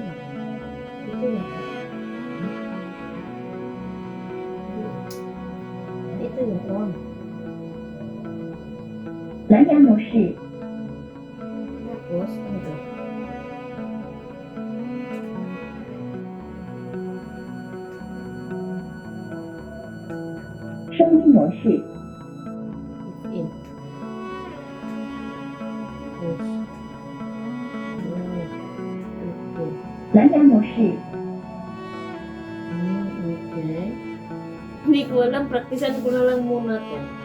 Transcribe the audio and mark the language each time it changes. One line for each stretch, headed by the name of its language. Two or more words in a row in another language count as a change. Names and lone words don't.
Filipino: Ito na. Ito yung on.
Chinese: 蓝牙模式，
Filipino: Tapos, ano to?
Chinese: 声音模式，
English: It's in. Push. Okay.
Chinese: 蓝牙模式，
Filipino: Okay. Hindi ko alam. Praktisan ko na lang muna to.